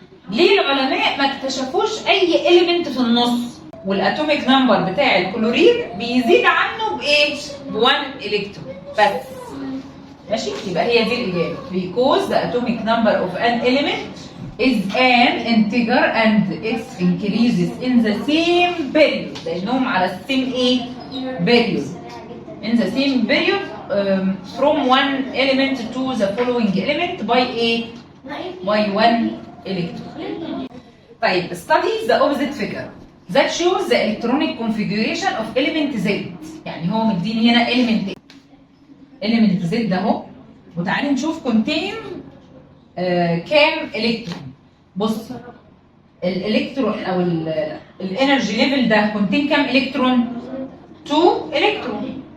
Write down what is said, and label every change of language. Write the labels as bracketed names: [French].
[Arabic] ليه العلماء ما اكتشفوش اي element في النص والاتوميك نمبر بتاع الكلورين بيزيد عنه بايه؟ ب 1 الكترون بس، ماشي؟ يبقى هي دي الاجابه [English] because the atomic number of an element is an integer and it increases in the same period. [Arabic] لانهم على السيم ايه؟ period. [English] in the same period from one element to the following element by a by 1 electron. [Arabic] طيب [English] study the opposite figure that shows the electronic configuration of element Z. [Arabic] يعني هو مديني هنا element Z ده اهو، وتعالي نشوف contain كام الكترون. بص الالكترون او الانرجي ليفل ده contain كام الكترون؟ 2 الكترون.